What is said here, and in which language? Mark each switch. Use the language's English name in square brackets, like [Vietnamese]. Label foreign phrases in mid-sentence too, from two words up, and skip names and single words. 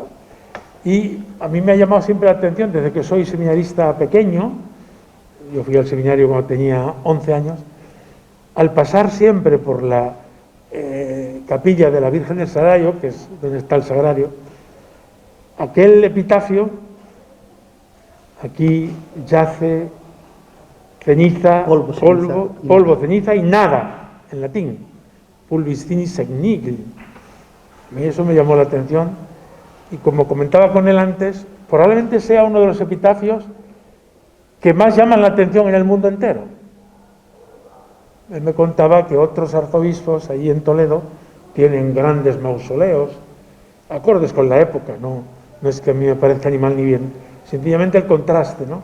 [Spanish] Y a mí me ha llamado siempre la atención, desde que soy seminarista pequeño, yo fui al seminario cuando tenía 11 años, al pasar siempre por la capilla de la Virgen del Sagrario, que es donde está el Sagrario, aquel epitafio, aquí yace ceniza, polvo, ceniza y nada, en latín, [Latin] pulvis finis et nihil. [Spanish] A mí eso me llamó la atención y, como comentaba con él antes, probablemente sea uno de los epitafios que más llaman la atención en el mundo entero. Él me contaba que otros arzobispos allí en Toledo tienen grandes mausoleos, acordes con la época, no es que a mí me parezca ni mal ni bien, sencillamente el contraste, ¿no?